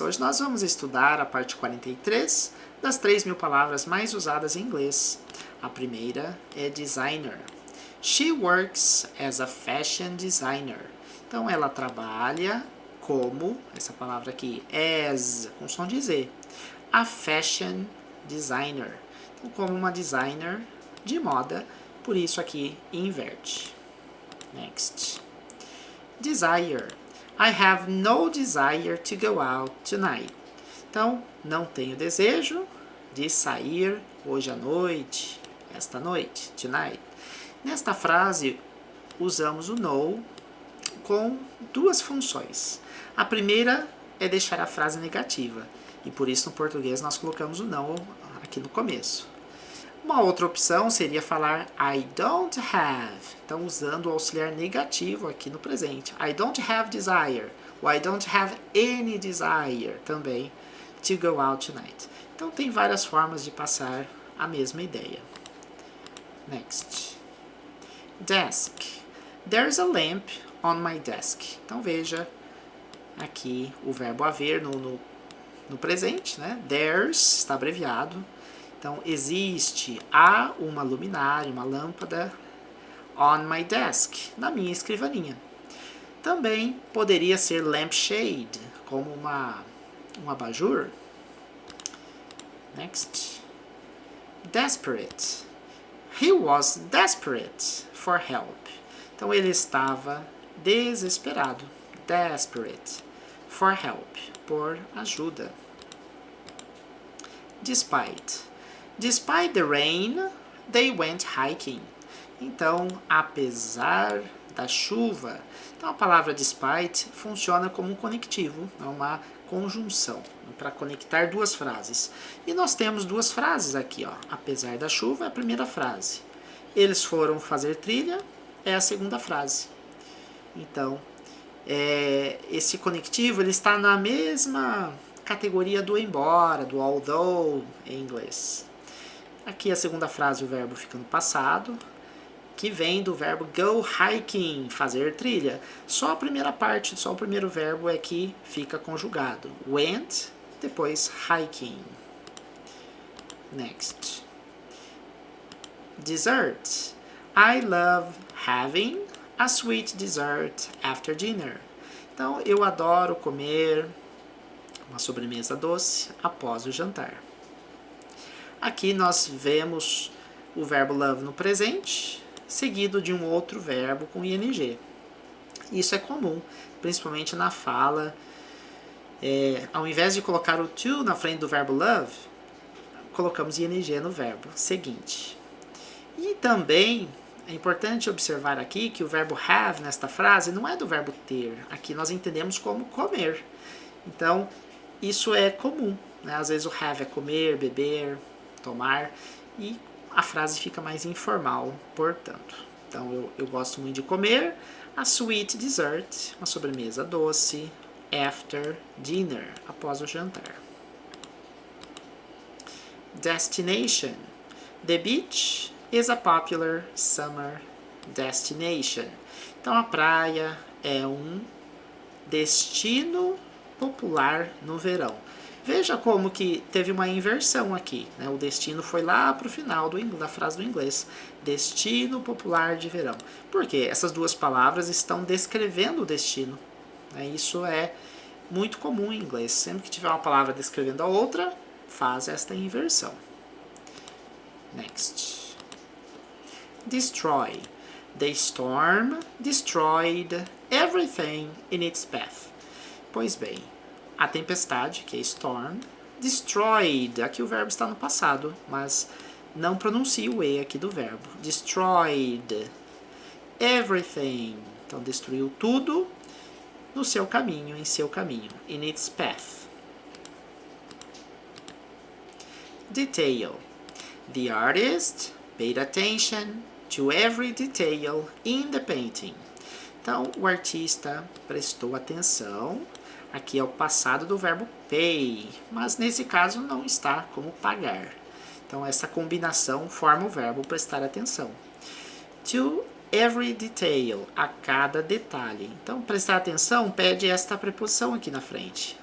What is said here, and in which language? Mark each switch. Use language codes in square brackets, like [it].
[pt] Hoje nós vamos estudar a parte 43 das 3.000 palavras mais usadas em inglês. A primeira é designer. [en] She works as a fashion designer. [pt] Então, ela trabalha como, essa palavra aqui, as, com som de Z, [en] a fashion designer. [pt] Então, como uma designer de moda, por isso aqui inverte. [en] Next. Desire. I have no desire to go out tonight. [pt] Então, não tenho desejo de sair hoje à noite, esta noite, tonight. Nesta frase, usamos o no com duas funções. A primeira é deixar a frase negativa, e por isso no português nós colocamos o não aqui no começo. Uma outra opção seria falar [en] I don't have, [pt] então usando o auxiliar negativo aqui no presente. [en] I don't have desire, [pt] ou [en] I don't have any desire [pt] também [en] to go out tonight. [pt] Então tem várias formas de passar a mesma ideia. Next. Desk. There's a lamp on my desk. Então veja aqui o verbo haver no presente, né? There's está abreviado. Então, há uma luminária, uma lâmpada [en] on my desk, [pt] na minha escrivaninha. Também poderia ser lampshade, como um abajur. [en] Next. Desperate. He was desperate for help. [pt] Então, ele estava desesperado. [en] Desperate for help, [pt] por ajuda. [en] Despite. Despite the rain, they went hiking. [pt] Então, apesar da chuva. Então, a palavra despite funciona como um conectivo, é uma conjunção, para conectar duas frases. E nós temos duas frases aqui, ó. Apesar da chuva é a primeira frase. Eles foram fazer trilha é a segunda frase. Então, esse conectivo ele está na mesma categoria do embora, do although em inglês. Aqui a segunda frase, o verbo fica no passado, que vem do verbo [en] go hiking, [pt] fazer trilha. Só a primeira parte, só o primeiro verbo é que fica conjugado. [en] Went, depois hiking. Next. Dessert. I love having a sweet dessert after dinner. [pt] Então, eu adoro comer uma sobremesa doce após o jantar. Aqui nós vemos o verbo love no presente, seguido de um outro verbo com ing. Isso é comum, principalmente na fala. Ao invés de colocar o to na frente do verbo love, colocamos ing no verbo seguinte. E também é importante observar aqui que o verbo have nesta frase não é do verbo ter. Aqui nós entendemos como comer. Então, isso é comum, né? Às vezes o have é comer, beber, tomar, e a frase fica mais informal, portanto. Então, eu gosto muito de comer [en] a sweet dessert, [pt] uma sobremesa doce, [en] after dinner, [pt] após o jantar. [en] Destination. The beach is a popular summer destination. [pt] Então, a praia é um destino popular no verão. Veja como que teve uma inversão aqui, né? O destino foi lá para o final da frase do inglês. Destino popular de verão. Porque essas duas palavras estão descrevendo o destino, né? Isso é muito comum em inglês. Sempre que tiver uma palavra descrevendo a outra, faz esta inversão. [en] Next. Destroy. The storm destroyed everything in its path. [pt] Pois bem, a tempestade, que é storm, destroyed, aqui o verbo está no passado, mas não pronuncia o E aqui do verbo. [en] Destroyed everything, [pt] então destruiu tudo no seu caminho, em seu caminho, [en] in its path. Detail. The artist paid attention to every detail in the painting. [pt] Então, o artista prestou atenção. Aqui é o passado do verbo pay, mas nesse caso não está como pagar. Então, essa combinação forma o verbo prestar atenção. To [en] every detail, [pt] a cada detalhe. Então, prestar atenção pede esta preposição aqui na frente.